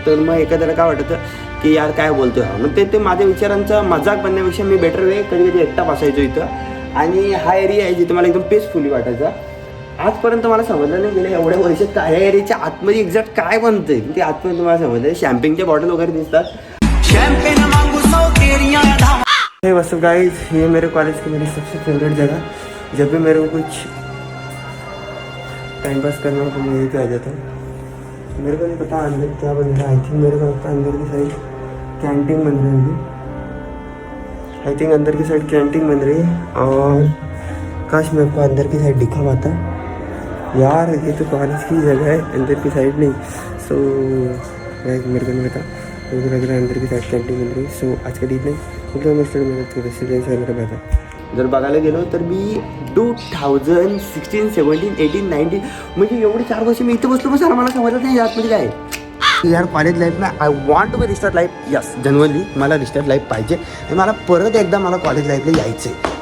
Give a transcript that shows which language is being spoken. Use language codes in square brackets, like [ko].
[mr] तर मग एखाद्याला काय वाटतं की यार काय बोलतोय हा. मग ते माझ्या विचारांचा मजाक बनण्यापेक्षा मी बेटर वे कधी एकटा बसायचो इथं. आणि हा एरिया आहे जिथे मला एकदम पीसफुली वाटायचा. आजपर्यंत मला समजलं नाही गेलं एवढ्या वर्षात त्या एरियाच्या आतमध्ये एक्झॅक्ट काय बनतंय ते आतमध्ये तुम्हाला समजलं. शॅम्पेनच्या बॉटल वगैरे दिसतात. [en] hey was guys, [hi] ये मेरे कॉलेज की मेरी सबसे फेवरेट जगह. जब भी मेरे को कुछ टाइम पास करना हो तो मैं यहीं पे आ जाता हूँ. मेरे को नहीं पता अंदर क्या बन रहा है. आई थिंक मेरे को लगता है अंदर की साइड कैंटीन बन रही है. आई थिंक अंदर की साइड कैंटीन बन रही है. और काश मेरे को अंदर की साइड दिखा पाता यार. ये तो कॉलेज की जगह है, अंदर की साइड नहीं. सो मेरे को नहीं पता, मुझे लग रहा है अंदर की साइड कैंटीन बन रही है. सो आज का दिन नहीं मतलब मैं [mr] जर बघायला गेलो तर मी 2016, 17, 18, 19 म्हणजे एवढे 4 वर्ष मी इथे बसलो. पण सर मला समजलं नाही यातमध्ये काय आहे यार. कॉलेज लाईफ ना [en] I want to be restart life. [mr] Yes, generally मला रिस्टार्ट लाईफ पाहिजे आणि मला परत एकदा मला कॉलेज लाईफला यायचं आहे.